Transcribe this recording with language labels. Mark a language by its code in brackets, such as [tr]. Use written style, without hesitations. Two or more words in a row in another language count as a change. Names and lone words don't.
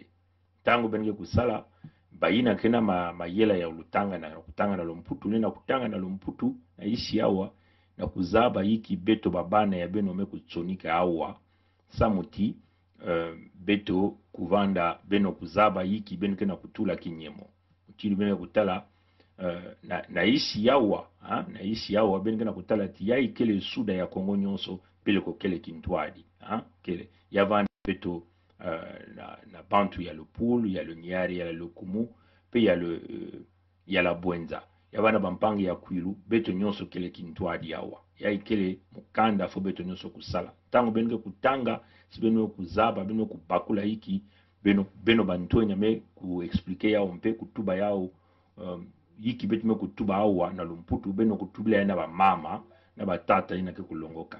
[ktu] Tango benge kusala bayina kena mayela ya lutanga na kutanga na lomputu na kutanga na lomputu na ishi awa na kuzaba yiki beto babana ya beno me kutsonika awa samuti beto kuvanda beno kuzaba yiki beno kena kutula kinyemo mutili beno kutala na ishi yawa ha? Na ishi yawa beno kena kutala ti ya ikele suda ya Kongo nyonso pele ko kele kintwadi ha? Kele yavanda beto na bantu ya [fr] le Poul, il y a le Niari, il y a le Kumu, puis il y a la Bwenza. Il y a [ktu] bana bampangi ya Kwilu, beto nyonso kele kintwadi yawa. Ya ikele mukanda fo beto nyonso kusala. Tango beno kutanga, si beno kuzaba, beno kubakula hiki, beno bantonya me ku explique yao mpe kutuba yao hiki beto me kutuba awa na lumputu beno kutubila na ba mama na batata ina ke kulongoka.